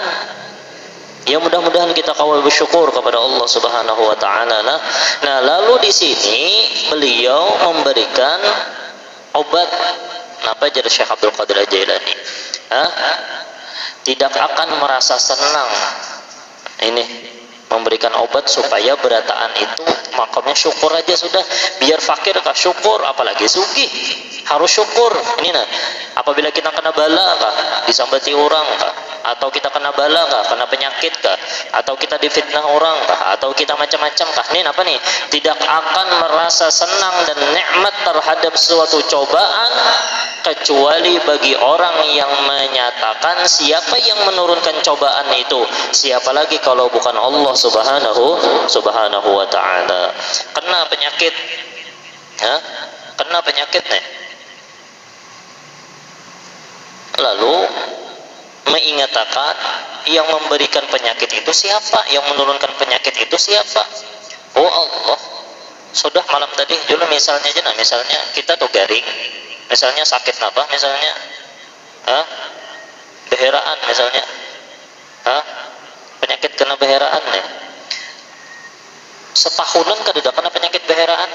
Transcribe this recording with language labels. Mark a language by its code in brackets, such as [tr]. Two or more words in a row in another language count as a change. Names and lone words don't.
[id] Ya mudah-mudahan kita kawal bersyukur kepada Allah [ar] Subhanahu wa taala. [id] Nah, lalu di sini beliau memberikan obat apa jadi Syekh Abdul Qadir Al-Jailani. Tidak akan merasa senang. Ini memberikan obat supaya berataan itu makamnya syukur aja sudah. Biar fakir kah syukur, apalagi sugih harus syukur. Ini nah, apabila kita kena bala kah, disambati orang kah, atau kita kena bala kah, kena penyakit kah, atau kita difitnah orang kah, atau kita macam-macam kah, ini apa nih? Tidak akan merasa senang dan nikmat terhadap suatu cobaan kecuali bagi orang yang menyatakan siapa yang menurunkan cobaan itu, siapa lagi kalau bukan Allah [ar] subhanahu wa ta'ala. [id] Kena penyakit, kena penyakit nih, lalu mengatakan yang memberikan penyakit itu siapa, yang menurunkan penyakit itu siapa? Oh Allah. [bjn] Sudah malam tadi dulu misalnya aja, nah misalnya kita tuh garing, misalnya sakit apa, misalnya beheraan misalnya, penyakit kena beheraan nih. Setahunan kada kena penyakit beheraan.